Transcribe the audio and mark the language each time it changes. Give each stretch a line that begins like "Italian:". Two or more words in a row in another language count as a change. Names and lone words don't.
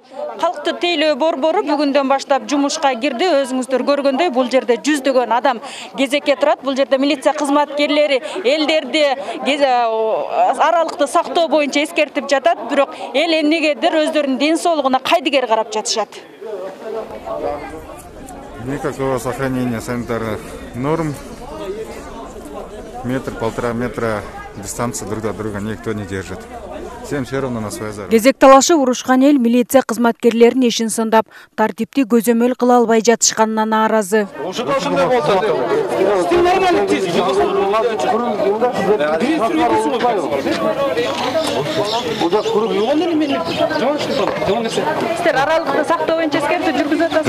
Kyrgyz: Халықты тейлөө борбору бүгүндөн баштап жумушка кирди. Өзүңүздөр көргөндөй бул жерде жүздөгөн адам кезекке турат. Бул жерде милиция кызматкерлери элдерди аралыкты сактоо боюнча эскертип жатат. Бирок эл эмнегедир өздөрүнүн ден соолугуна кайдыгер карап жатышат.
Russian: Никакого сохранения санитарных норм. Метр-полтора метра дистанции друг от друга никто не держит. Всем все равно на своей задаче.
Kyrgyz: Кезек талашы урушкан эл милиция кызматкерлеринин ишин сындап, тартипти көзөмөл кыла албай жатышканына нааразы. Сиздер аралыкты сактоо боюнча эскертүү жүргүзүп атасызбы?